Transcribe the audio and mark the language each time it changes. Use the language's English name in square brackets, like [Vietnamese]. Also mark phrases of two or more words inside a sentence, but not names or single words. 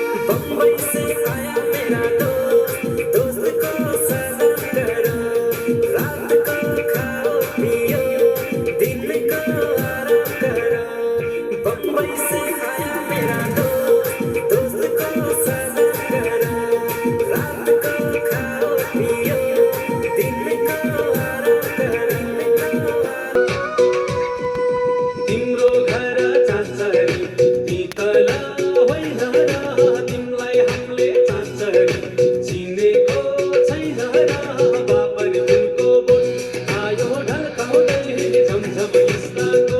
[Hindi] बम्बई से आया मेरा दोस्त, दोस्त को सलाम करो, रात को खाओ पियो, दिन को आराम करो। बम्बई से आया मेरा दोस्त, दोस्त को सलाम करो, रात को खाओ पियो, दिन को आराम करो। [Nepali] तिम्रो घर चाँचरी पितल होइन र, तिमीलाई हामीले चाँचरी चिनेको छैन र। बाबर फुलको बोट आयो ढल्काउँदै झमझम इस्लाको।